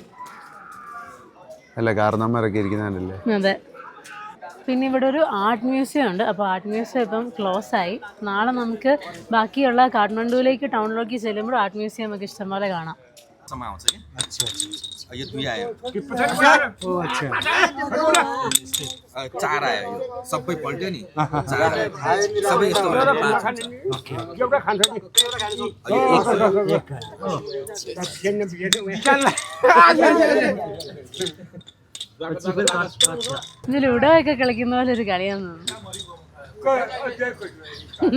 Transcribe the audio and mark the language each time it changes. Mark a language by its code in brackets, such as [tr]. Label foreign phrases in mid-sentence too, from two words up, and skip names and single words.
[ml] അല്ല, കാരണന്മാരൊക്കെ ഇരിക്കുന്നുണ്ടല്ലേ. അതെ. പിന്നെ ഇവിടെ ഒരു [en] art museum [ml] ഉണ്ട്. അപ്പോൾ [en] art museum [ml] ഇപ്പം ക്ലോസ് ആയി. നാളെ നമുക്ക് ബാക്കിയുള്ള കാഠ്മണ്ഡുവിലേക്ക് ടൗണിലേക്ക് ചെല്ലുമ്പോൾ [en] art museum [ml] നമുക്ക് ഇഷ്ടംപോലെ കാണാം. [ne] ये दुई आयो चार आयो, सबै पल्ट्यो नि, सबै यस्तो [ml] ഇത് ലുഡോ ഒക്കെ കളിക്കുന്ന പോലെ ഒരു കളിയാന്ന് തോന്നുന്നു.